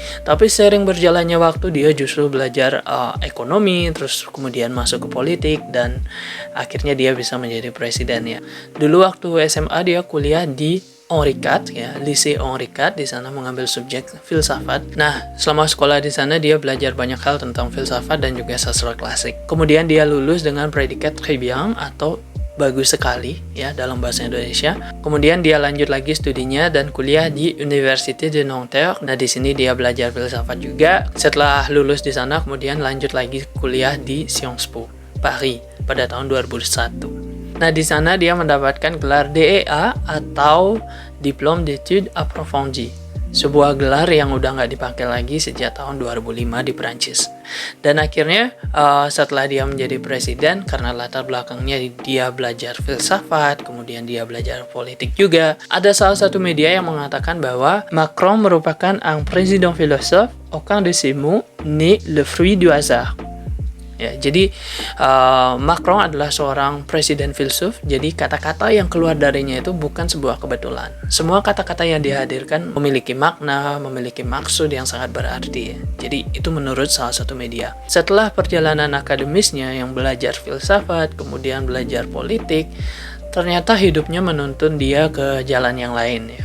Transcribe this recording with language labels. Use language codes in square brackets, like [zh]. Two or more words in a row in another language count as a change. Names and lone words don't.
[id] Tapi sering berjalannya waktu dia justru belajar ekonomi, terus kemudian masuk ke politik dan akhirnya dia bisa menjadi presiden ya. Dulu waktu SMA dia kuliah di Henri IV ya, Lycée Henri IV, di sana mengambil subjek filsafat. Nah, selama sekolah di sana dia belajar banyak hal tentang filsafat dan juga sastra klasik. Kemudian dia lulus dengan predikat [fr] très bien [id] atau bagus sekali ya dalam bahasa Indonesia. Kemudian dia lanjut lagi studinya dan kuliah di Université de Nanterre. Nah, di sini dia belajar filsafat juga. Setelah lulus di sana, kemudian lanjut lagi kuliah di Sciences Po Paris pada tahun 2001. Nah, di sana dia mendapatkan gelar DEA atau [fr] Diplôme d'études approfondies, [id] sebuah gelar yang udah nggak dipakai lagi sejak tahun 2005 di Prancis. Dan akhirnya setelah dia menjadi presiden, karena latar belakangnya dia belajar filsafat, kemudian dia belajar politik juga, ada salah satu media yang mengatakan bahwa Macron merupakan [fr] un président philosophe, aucun de ses mots n'est le fruit du hasard. [id] Ya, jadi Macron adalah seorang presiden filsuf, jadi kata-kata yang keluar darinya itu bukan sebuah kebetulan. Semua kata-kata yang dihadirkan memiliki makna, memiliki maksud yang sangat berarti. Jadi itu menurut salah satu media. Setelah perjalanan akademisnya yang belajar filsafat, kemudian belajar politik, ternyata hidupnya menuntun dia ke jalan yang lain ya.